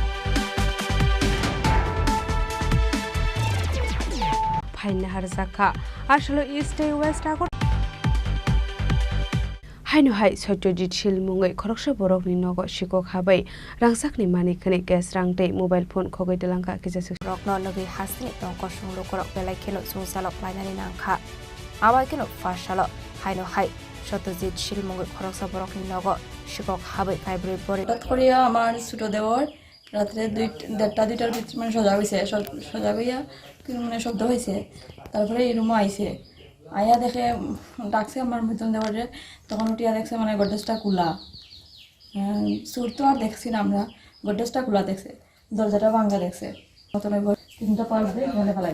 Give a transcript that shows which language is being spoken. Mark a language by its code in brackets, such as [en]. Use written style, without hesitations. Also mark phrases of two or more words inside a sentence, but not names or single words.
[trp] Haina Harzaka Ashlo East West Agor Haino Hai Sotoji Chil Mungai Koroksa Borok ni Nogo Shiko Habai Rangsak ni Mani Kane Gas Rangte [en] mobile phone [trp] Kogoi Delanka Kizas Rock no Logi Hasni Tonko Shungo Korok Belai Kilo Sunsalok Plainani Nangka Awa Kilo Fashalo Haino Hai Sotoji Chil Mungai Koroksa Borok ni Nogo Shiko Habai February Bori [bn] Korea আমার ছোট দেওর রাতে 2:30 ভিতর মানে সজাগ হইছে সজাগ হইয়া মানে শব্দ হয়েছে তারপরে এই রুমে আইছে আয়া দেখে ডাকছে আমার মতন দেওয়ারে তখন উঠিয়া দেখছে মানে গডরেজটা খোলা সুর তো আর দেখছি না আমরা গডরেজটা খোলা দেখছে দরজাটা ভাঙা দেখছে মতন তিনটা পাঁচ দিয়ে ঘরে ফেলাই